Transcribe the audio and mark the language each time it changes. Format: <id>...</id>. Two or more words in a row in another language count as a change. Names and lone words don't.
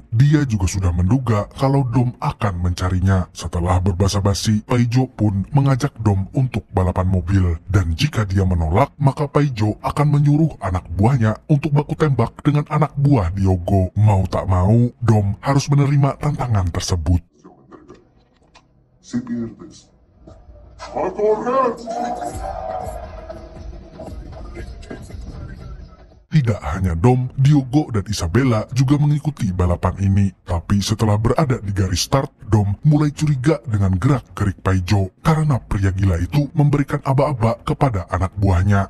<id>Dia juga sudah menduga kalau Dom akan mencarinya. Setelah berbasa-basi, Paijo pun mengajak Dom untuk balapan mobil. Dan jika dia menolak, maka Paijo akan menyuruh anak buahnya untuk baku tembak dengan anak buah Diogo. Mau tak mau, Dom harus menerima tantangan tersebut.</id> <es>Si pierdes, ¡a correr!</es> <id>Tidak hanya Dom, Diogo dan Isabella juga mengikuti balapan ini. Tapi setelah berada di garis start, Dom mulai curiga dengan gerak-gerik Paijo karena pria gila itu memberikan aba-aba kepada anak buahnya.</id>